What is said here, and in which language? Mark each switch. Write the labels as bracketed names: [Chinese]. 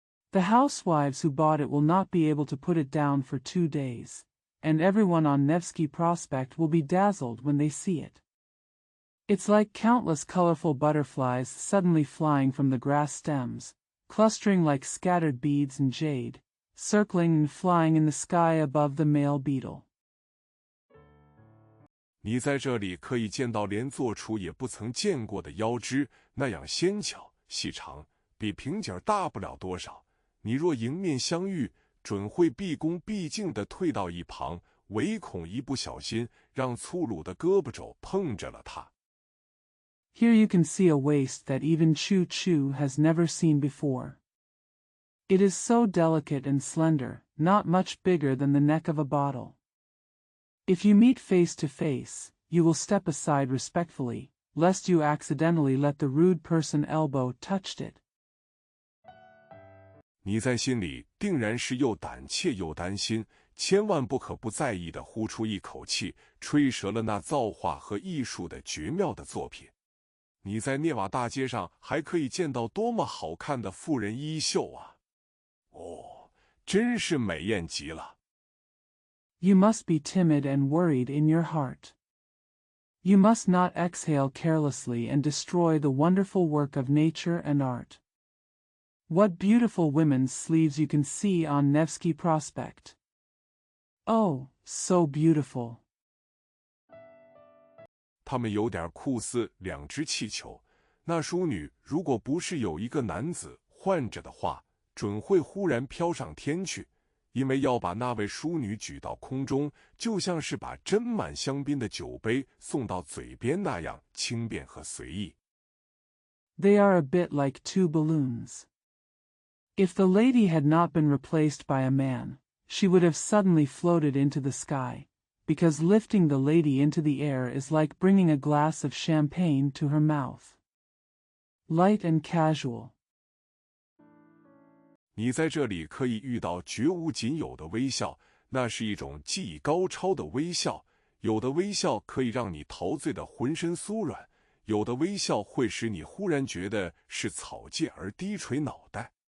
[English] The housewives who bought it will not be able to put it down for 2 days, and everyone on Nevsky Prospect will be dazzled when they see it. It's like countless colorful butterflies suddenly flying from the grass stems, clustering like scattered beads in jade, circling and flying in the sky above the male beetle. [Chinese] 你在这里可以见到连做出也不曾见过的腰肢，那样纤巧细长，比瓶颈大不了多少。你若迎面相遇，准会毕恭毕敬地退到一旁，唯恐一不小心让粗鲁的胳膊肘碰着了它。 [English] Here you can see a waist that even Choo Choo has never seen before. It is so delicate and slender, not much bigger than the neck of a bottle. If you meet face to face, you will step aside respectfully, lest you accidentally let the rude person elbow touched it. [Chinese] 你在心里定然是又胆怯又担心，千万不可不在意地呼出一口气，吹折了那造化和艺术的绝妙的作品。你在涅瓦大街上还可以见到多么好看的妇人衣袖啊！哦，真是美艳极了。 [English] You must be timid and worried in your heart. You must not exhale carelessly and destroy the wonderful work of nature and art. What beautiful women's sleeves you can see on Nevsky Prospect. Oh, so beautiful. [Chinese] 他们有点酷似2只气球，那淑女如果不是有一个男子唤着的话，准会忽然飘上天去，因为要把那位淑女举到空中，就像是把斟满香槟的酒杯送到嘴边那样轻便和随意。 [English] They are a bit like 2 balloons. If the lady had not been replaced by a man, she would have suddenly floated into the sky, because lifting the lady into the air is like bringing a glass of champagne to her mouth. Light and casual. [Chinese] 你在这里可以遇到绝无仅有的微笑，那是一种技艺高超的微笑。有的微笑可以让你陶醉的浑身酥软，有的微笑会使你忽然觉得是草芥而低垂脑袋。